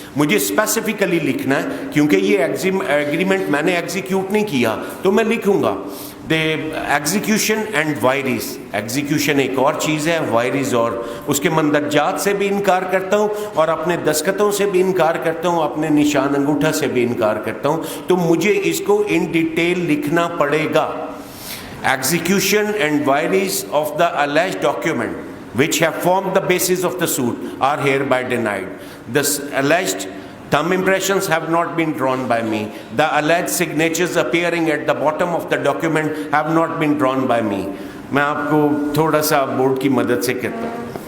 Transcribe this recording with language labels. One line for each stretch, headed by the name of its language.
Urdu: مجھے اسپیسیفکلی لکھنا ہے کیونکہ یہ ایگریمنٹ میں نے ایگزیکیوٹ نہیں کیا, تو میں لکھوں گا
English: The execution and wires.
Urdu: ایگزیکیوشن ایک اور چیز ہے, وائریز اور اس کے مندرجات سے بھی انکار کرتا ہوں اور اپنے دستخطوں سے بھی انکار کرتا ہوں, اپنے نشان انگوٹھا سے بھی انکار کرتا ہوں. تو مجھے اس کو ان ڈیٹیل لکھنا پڑے گا.
English: Execution and vires of the alleged document which have formed the basis of the suit are hereby denied. The alleged Thumb impressions have not been drawn by me. The alleged signatures appearing at the bottom of the document have not been drawn by me.
Urdu: میں آپ کو تھوڑا سا board کی مدد سے کہتا ہوں.